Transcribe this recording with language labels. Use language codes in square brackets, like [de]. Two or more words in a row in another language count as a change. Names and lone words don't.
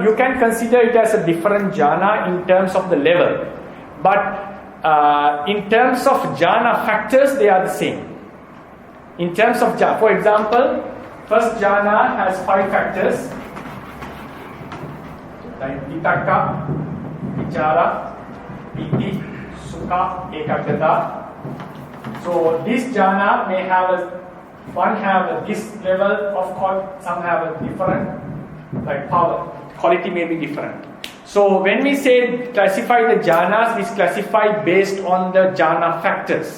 [en] You can consider it as a different jhana in terms of the level. But in terms of jhana factors, they are the same. In terms of jhana, for example, first jhana has 5 factors, like [pi] vitakka, vichara, piti, sukha, ekagrata. [en] So this jhana may have this level of some have a different, like power, quality may be different. So when we say classify the jhanas, we classify based on the jhana factors.